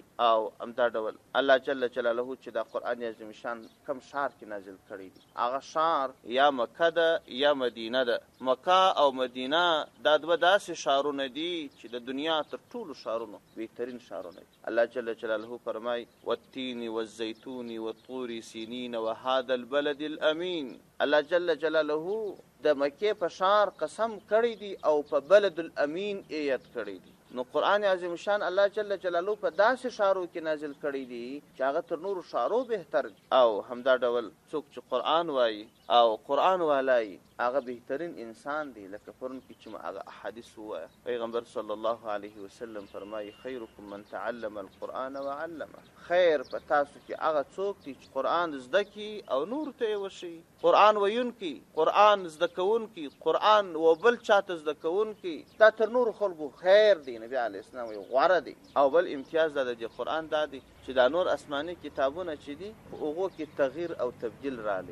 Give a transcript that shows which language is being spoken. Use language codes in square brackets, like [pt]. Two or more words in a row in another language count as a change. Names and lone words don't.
[ps] او همدا ډول الله جل جلاله چې دا قرآن عظیم شان کم ښار کې نازل کړی دی هغه ښار یا مکه ده یا مدینه ده. مکه او مدینه دا دوه داسې ښارونه دي چې د دنیا تر ټولو ښارونو بهترین ښارونه دي. [ar] الله جل جلاله فرمای والتین والزیتون والطور سینین وهذا البلد الامین. [ps] الله جل جلاله د مکې په ښار قسم کړی دی او په [ar] بلد الامین [ps] یاد کړی دی. نو قرآن عظیم شان الله جل جلاله په داسې ښارو کې نازل کړی دی چې هغه تر نورو ښارو بهتر دی. او همدا ډول څوک چې قرآن وایي او قرآن والای هغه بهترین انسان دی. لکه پرون کې چې ما هغه احادیث ووایه پیغمبر صلی الله علیه وسلم فرمایي [ar] خیرکم من تعلم القرآن وعلمه. [ps] خیر په تاسو کې هغه څوک دی چې قرآن زده کي او نور ته یې وښیي. قرآن ویونکي، قرآن زده کوونکي، قرآن و بل چاته زده کوونکي دا تر نورو خلکو خیر دی. نبی علیه السلام وایي غوره دی. او بل امتیاز دا د قرآن دا دی چې دا نور آسماني کتابونه چې دي په هغو کې تغییر او تبدیل راغلی.